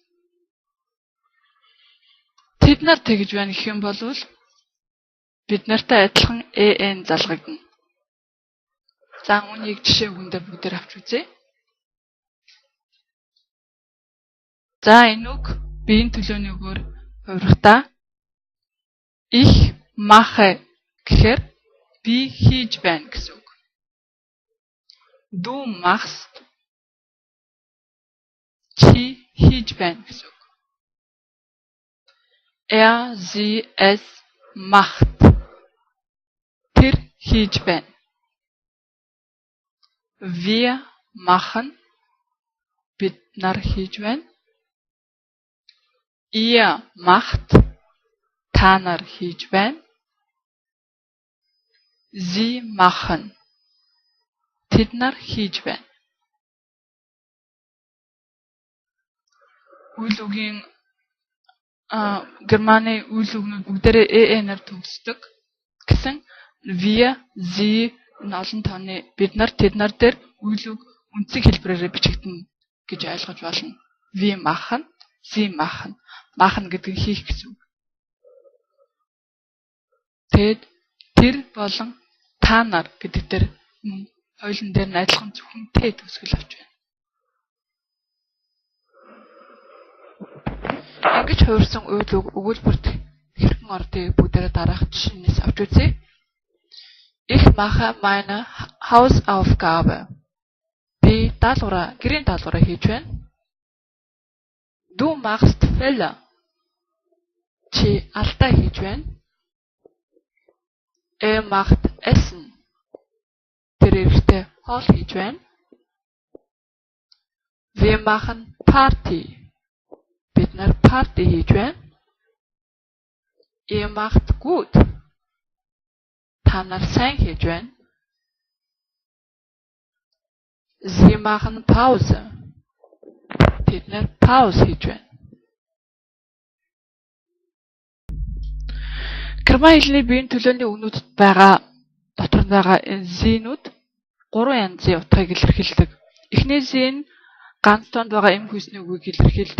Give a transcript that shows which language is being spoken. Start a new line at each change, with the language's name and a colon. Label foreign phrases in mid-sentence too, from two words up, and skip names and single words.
Mongolian: Тэд нар тэгж байна гэх юм бол бид нартай адилхан залгагдана. За үүнийг жишээ үгэндээ бүгдээр авч үзье. За энэ үг биеийн төлөөний үгээр хувирхдаа
German: ich mache
Mongolian: гэхээр би хийж байна гэсэн үг.
German: Du machst,
Mongolian: чи хийж байна гэсэн үг.
German: Sie, es macht,
Mongolian: тэр хийж байна.
German: Wir machen,
Mongolian: бид нар хийж байна.
German: Ihr macht,
Mongolian: та нар хийж байна.
German: Sie machen,
Mongolian: тэд нар хийж байна. Үйл үгийн германы үйл үгнүүд бүгдээрээ нэр төгсдөг гэсэн
German: wir, sie
Mongolian: олон тооны бид нар тэд нар дээр үйл үг үндсийг хэлбэрээр бичигдэнэ гэж ойлгож болно.
German: Wir machen, sie machen.
Mongolian: Machen гэдэг нь хийх гэсэн үг. Тэгэд тэр болон та нар гэдэг дээр хоёулын дээр нь адилхан зөвхөн төгсгөл авч байна. Ингэж хувирсан үйл үг өгүүлбэрт хэрхэн ордгийг бүгдээрээ дараах жишээнээс авч үзье.
German: Ich mache meine Hausaufgabe.
Mongolian: Би гэрийн даалгавраа хийж байна.
German: Du machst Fehler.
Mongolian: Чи алдаа хийж байна.
German: Macht Essen.
Mongolian: Тэр ихтэй хоол хийж байна.
German: Wir machen Party.
Mongolian: Бид нар парти хийж байна.
German: Ihr macht gut.
Mongolian: Та нар сайн хийж байна.
German: Sie machen Pause.
Mongolian: Тэд нар пауз хийж байна. Герман хэлний биеийн төлөөний үгнүүдэд дотор нь байгаа зинүүд 3 янзын утгыг илэрхийлдэг. Эхний зин ганц тоонд байгаа эм хүйсний үгийг илэрхийлдэг.